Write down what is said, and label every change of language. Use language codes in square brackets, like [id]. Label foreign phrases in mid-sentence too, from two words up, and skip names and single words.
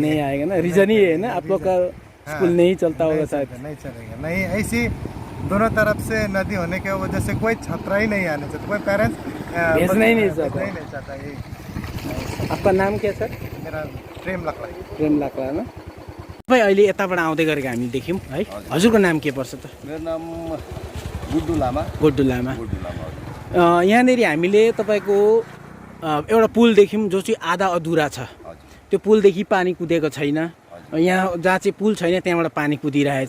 [hi] नहीं आएगा ना, रीजन ही है ना, आप लोग का स्कूल नहीं चलता होगा शायद। नहीं चलेगा, नहीं ऐसी दोनों तरफ से नदी होने की वजह से कोई छात्रा ही नहीं आने चाहता, कोई पेरेंट्स भेजना ही नहीं चाहता। नहीं चाहता। ये आपका नाम क्या सर? मेरा प्रेम लकड़ा। प्रेम लाक्रा न? [ne] तपाईँ अहिले यताबाट आउँदै गरेको हामी देख्यौँ है। हजुरको नाम के पर्छ त? मेरो नाम गुड्डु लामा। गोड्डु लामा। गुड्डु लामा। यहाँनिर हामीले तपाईँको एउटा पुल देख्यौँ जो चाहिँ आधा अधुरा छ। हजुर। त्यो पुलदेखि पानी कुदेको छैन। यहाँ जहाँ चाहिँ पुल छैन त्यहाँबाट पानी कुदिरहेछ।